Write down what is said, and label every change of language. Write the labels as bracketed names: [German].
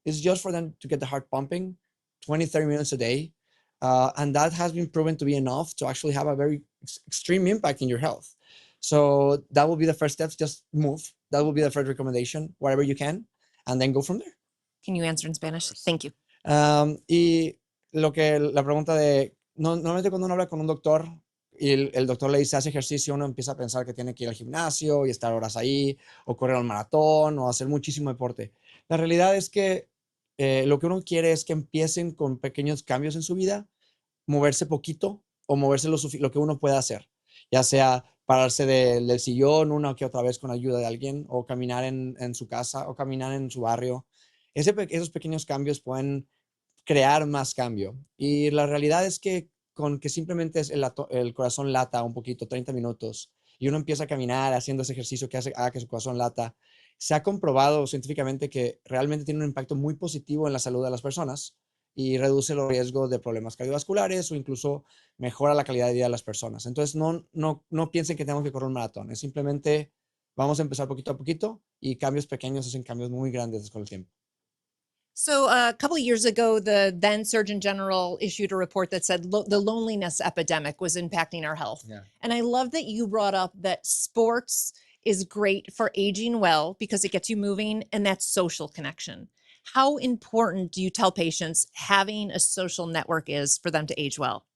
[English] It's just for them to get the heart pumping 20, 30 minutes a day. And that has been proven to be enough to actually have a very extreme impact in your health. So that will be the first steps, just move. That will be the first recommendation, whatever you can, and then go from there. Can you answer in Spanish? Thank you. [Spanish] Y la pregunta de, normalmente cuando uno habla con un doctor y el doctor le dice, hace ejercicio, uno empieza a pensar que tiene que ir al gimnasio y estar horas ahí, o correr al maratón, o hacer muchísimo deporte. La realidad es que lo que uno quiere es que empiecen con pequeños cambios en su vida, moverse poquito o moverse lo que uno pueda hacer, ya sea pararse del sillón una que otra vez con ayuda de alguien, o caminar en su casa, o caminar en su barrio. Esos pequeños cambios pueden crear más cambio. Y la realidad es que con que simplemente el corazón lata un poquito, 30 minutos, y uno empieza a caminar haciendo ese ejercicio que haga que su corazón lata, se ha comprobado científicamente que realmente tiene un impacto muy positivo en la salud de las personas y reduce los riesgos de problemas cardiovasculares o incluso mejora la calidad de vida de las personas. Entonces, no piensen que tenemos que correr un maratón, es simplemente vamos a empezar poquito a poquito y cambios pequeños hacen cambios muy grandes con el tiempo. [English] So a couple of years ago, the then Surgeon General issued a report that said the loneliness epidemic was impacting our health. Yeah. And I love that you brought up that sports is great for aging well because it gets you moving and that's social connection. How important do you tell patients having a social network is for them to age well?